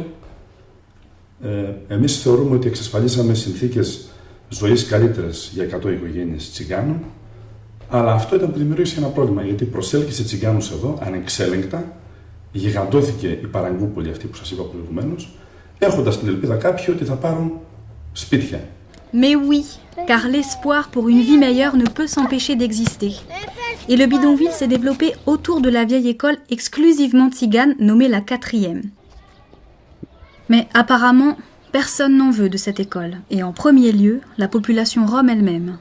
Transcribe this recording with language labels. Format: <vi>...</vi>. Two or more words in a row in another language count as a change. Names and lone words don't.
<el>Εμείς θεωρούμε ότι εξασφαλίσαμε συνθήκες ζωής καλύτερες για 100 οικογένειες τσιγκάνων, αλλά αυτό ήταν που δημιούργησε ένα πρόβλημα, γιατί προσέλκυσε τσιγκάνους εδώ ανεξέλεγκτα, γιγαντώθηκε η Παραγκούπολη αυτή που σας είπα προηγουμένως, έχοντας την ελπίδα κάποιοι ότι θα πάρουν σπίτια.</el> <fr>Mais oui, car l'espoir pour une vie meilleure ne peut s'empêcher d'exister. Et le bidonville s'est développé autour de la vieille école exclusivement tzigane nommée la 4e. Mais apparemment, personne n'en veut de cette école, et en premier lieu, la population rome elle-même.</fr>